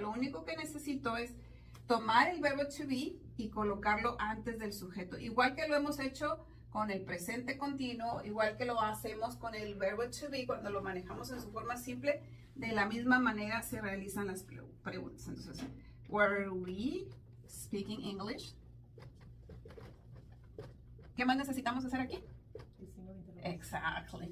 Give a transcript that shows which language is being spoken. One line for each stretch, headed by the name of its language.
Spanish: Lo único que necesito es tomar el verbo to be y colocarlo antes del sujeto. Igual que lo hemos hecho con el presente continuo, igual que lo hacemos con el verbo to be cuando lo manejamos en su forma simple, de la misma manera se realizan las preguntas. Entonces,
English: were we speaking English?
Spanish: ¿Qué más necesitamos hacer aquí?
English: Exactly.